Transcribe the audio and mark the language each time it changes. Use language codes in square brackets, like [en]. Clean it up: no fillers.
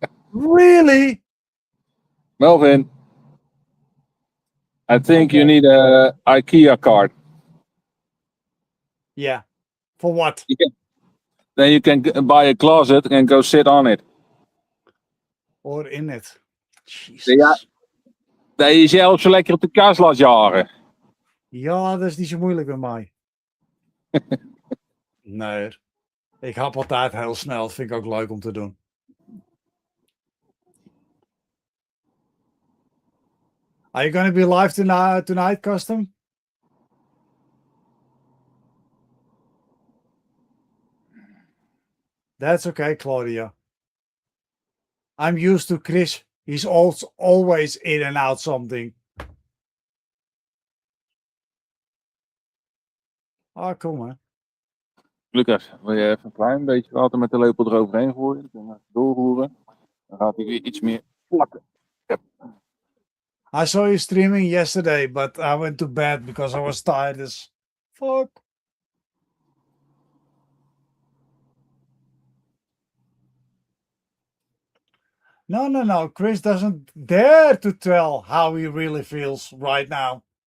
[en] Really? Melvin, I think you need a IKEA card. Yeah. For what? Then you can buy a closet and go sit on it. Or in it. Jesus. [nl] Ja. Dat je zelf zo lekker op de kast laat jagen. Ja, dat is niet zo moeilijk bij mij. Nee. Ik hap altijd heel snel. Dat vind ik ook leuk om te doen. [en] Are you going to be live tonight, Custom? That's okay, Claudia. I'm used to Chris. He's also always in and out something. Oh, cool, man. [nl] Lucas, wil je even een klein beetje water met de lepel eroverheen gooien? Dan kunnen we even doorroeren. Dan gaat hij weer iets meer plakken. [en] I saw you streaming yesterday, but I went to bed because I was tired as fuck. No. Chris doesn't dare to tell how he really feels right now.